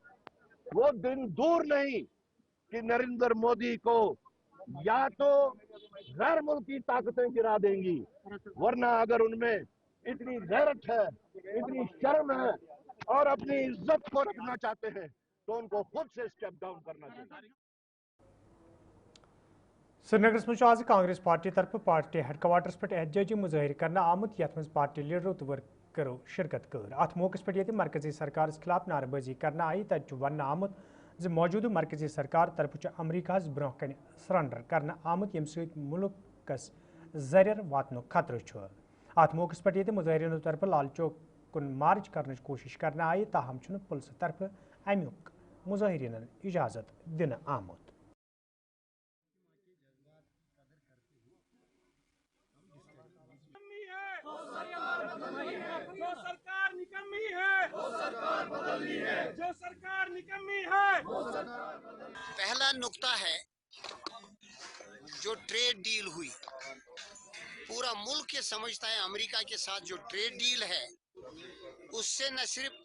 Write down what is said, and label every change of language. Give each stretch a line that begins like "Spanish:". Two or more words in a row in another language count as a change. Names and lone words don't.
Urdu: وہ دن دور نہیں کہ نریندر مودی کو یا تو غیر ملکی طاقتیں گرا دیں گی، ورنہ اگر ان میں اتنی غیرت ہے، اتنی شرم ہے اور اپنی عزت کو رکھنا چاہتے ہیں تو ان کو خود سے
English: step down
Urdu: کرنا چاہیے.
Kashmiri: سری نگر مز آز کانگریس پارٹی طرف
English: party headquarters
Kashmiri: پہ احتجاجی مظاہرہ کرنا آمت یت مز
English: party leaders
Kashmiri: تو ورکرو شرکت کر. ات موقع پہ یہ مرکزی سرکار خلاف نعرہ بازی کرنا آئی، تت ون آمت موجودہ مرکزی سرکار طرف امریکہ برہ کن سرنڈر کرنا آمت یم ست ملکس زریر واتن خطرہ. ات موقع پہ یہ مظاہرین طرف لال چوک کن مارچ کرنے کوشش کرنے آئی تاہم پولیس طرف امیک مظاہرین اجازت دن آمت
Urdu: پہلا نقطہ ہے جو
English: trade deal
Urdu: ہوئی، پورا ملک یہ سمجھتا ہے امریکہ کے ساتھ جو
English: trade deal
Urdu: ہے اس سے نہ صرف